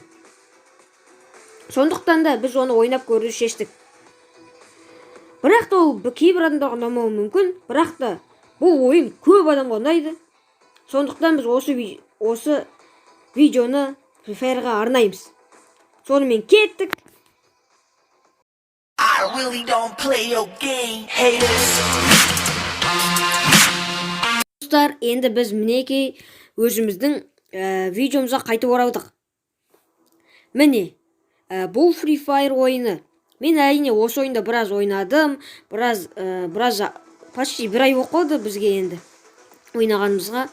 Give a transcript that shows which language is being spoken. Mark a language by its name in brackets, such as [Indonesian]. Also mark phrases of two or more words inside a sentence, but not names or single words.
[Kazakh] Сондықтан да біз оны ойнап көруді шештік. Бірақ та ол кейбір адамдарға ұнамауы мүмкін, бірақ та бұл ойын көп адамға ұнайды. Сондықтан біз осы видеоны Free Fire'ға арнаймыз. Сонымен кеттік. [English] I really don't play your game, haters. [Kazakh] Достар, енді біз мінекей өзіміздің видеомызға қайтып оралдық. Міне, бұл Free Fire ойыны. Мен әрине осы ойында біраз ойнадым, біраз почти бір ай болып қалды бізге енді ойнағанымызға.